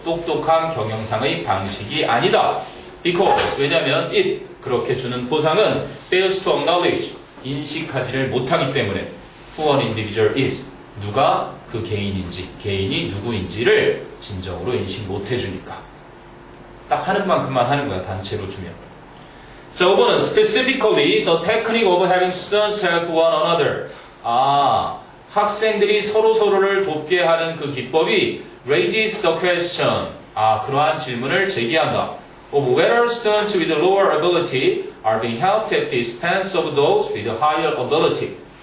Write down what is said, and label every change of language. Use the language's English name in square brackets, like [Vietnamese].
[Korean] 똑똑한 경영상의 방식이 아니다. because 왜냐하면 it 그렇게 주는 포상은 fails to acknowledge 인식하지를 못하기 때문에 who an individual is 누가 그 개인인지 개인이 누구인지를 진정으로 인식 못해주니까 딱 하는 만큼만 하는 거야. 단체로 주면. [English] 자, 5번은 specifically the technique of having students help one another. [Korean] 학생들이 서로를 돕게 하는 그 기법이 raises the question. 그러한 질문을 제기한다. [English] of whether students with lower ability are being helped at the expense of those with higher ability.